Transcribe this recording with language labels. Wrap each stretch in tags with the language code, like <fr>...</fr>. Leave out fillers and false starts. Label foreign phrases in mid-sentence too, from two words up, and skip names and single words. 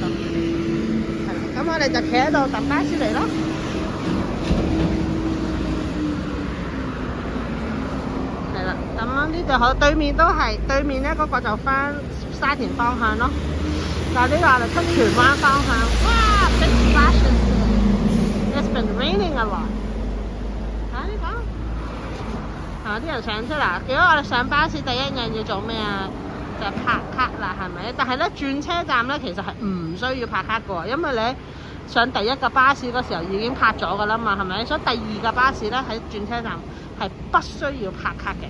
<yue>係啦，咁我哋就企喺度等巴士嚟咯。係啦，咁呢度好，對面都係，對面咧嗰個就翻沙田方向咯。但係呢個我哋出荃灣方向，哇 ！</yue> <en>Big flashes. It's been raining a lot.</en> <yue>呢個啲人上車啦。如果我哋上巴士第一樣要做咩啊？就係拍卡啦，係咪？但係咧轉車站咧其實係唔需要拍卡嘅喎，因為你上第一個巴士嗰時候已經拍咗㗎啦嘛，係咪？所以第二個巴士咧喺轉車站係不需要拍卡嘅。</yue>